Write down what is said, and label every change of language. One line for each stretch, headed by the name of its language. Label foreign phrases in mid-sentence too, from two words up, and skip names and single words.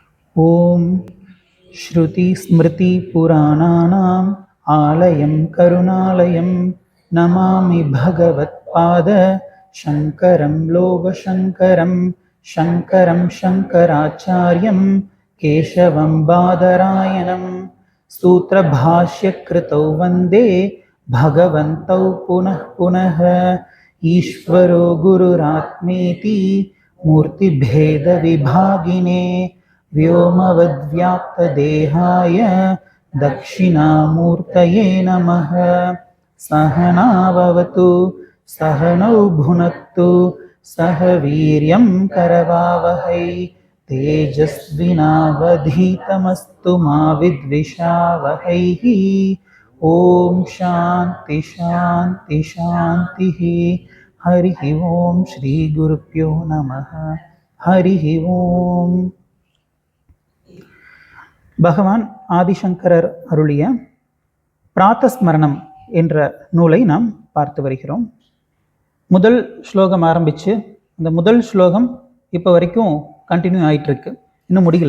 Sanskrit: ॐ श्रुति स्मृति पुराणानाम् आलयम् करुणालयम् नमामि भगवत् पाद शङ्करम् लोकशङ्करम् शङ्करम् शङ्कराचार्यम् केशवम् बादरायणम् सूत्रभाष्यकृतौ वन्दे भगवन्तौ पुनः पुनः ईश्वरो गुरुरात्मेति मूर्तिभेद विभागिने व्योमवद्व्याप्तदेहाय दक्षिणामूर्तये नमः। सहना भवतु सहनौ भुनक्तु सह वीर्यं करवावहै तेजस्विनावधीतमस्तु मा विद्विषावहैः। ॐ शान्ति शान्ति शान्तिः। हरिः ॐ श्रीगुरुभ्यो नमः। हरिः ॐ.
Tamil: பகவான் ஆதிசங்கரர் அருளிய பிராத்தஸ்மரணம் என்ற நூலை நாம் பார்த்து வருகிறோம். முதல் ஸ்லோகம் ஆரம்பித்து அந்த முதல் ஸ்லோகம் இப்போ வரைக்கும் கண்டினியூ ஆகிட்டு இருக்கு, இன்னும் முடியல.